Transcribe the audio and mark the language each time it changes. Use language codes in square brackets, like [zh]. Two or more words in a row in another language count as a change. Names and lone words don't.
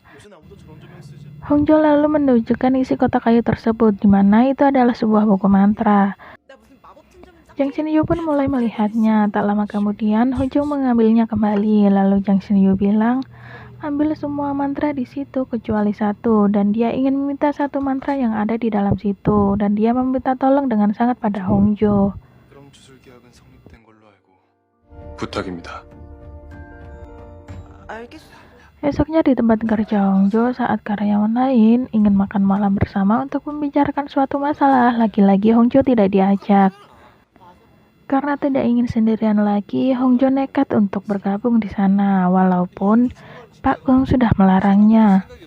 [id] Hong Jo lalu menunjukkan isi kotak kayu tersebut, di mana itu adalah sebuah buku mantra. Jang Shin-yu pun mulai melihatnya. Tak lama kemudian, Hojung mengambilnya kembali. Lalu Jang Shin-yu bilang, ambil semua mantra di situ kecuali satu. Dan dia ingin meminta satu mantra yang ada di dalam situ. Dan dia meminta tolong dengan sangat pada Hongjo. [ko] 그럼 주술 계약은 성립된 걸로 알고 부탁입니다. 알겠어. [id] Esoknya di tempat kerja Hongjo, saat karyawan lain ingin makan malam bersama untuk membicarakan suatu masalah, lagi-lagi Hongjo tidak diajak. Karena tidak ingin sendirian lagi, Hongjo nekat untuk bergabung di sana, walaupun Pak Gong sudah melarangnya.